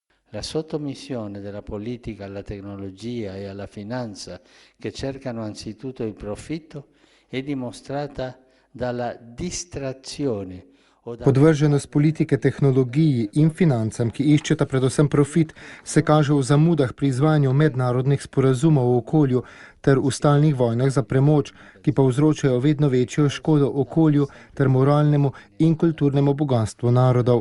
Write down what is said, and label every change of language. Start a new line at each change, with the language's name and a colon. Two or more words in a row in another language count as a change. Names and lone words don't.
Italian: La sottomissione della politica alla tecnologia e alla finanza, che cercano anzitutto il profitto, è dimostrata dalla distrazione.
Slovenian: Podvrženost politike tehnologiji in financam, ki iščeta predvsem profit, se kaže v zamudah pri izvajanju mednarodnih sporazumov o okolju ter v stalnih vojnah za premoč, ki pa povzročajo vedno večjo škodo okolju ter moralnemu in kulturnemu bogatstvu narodov.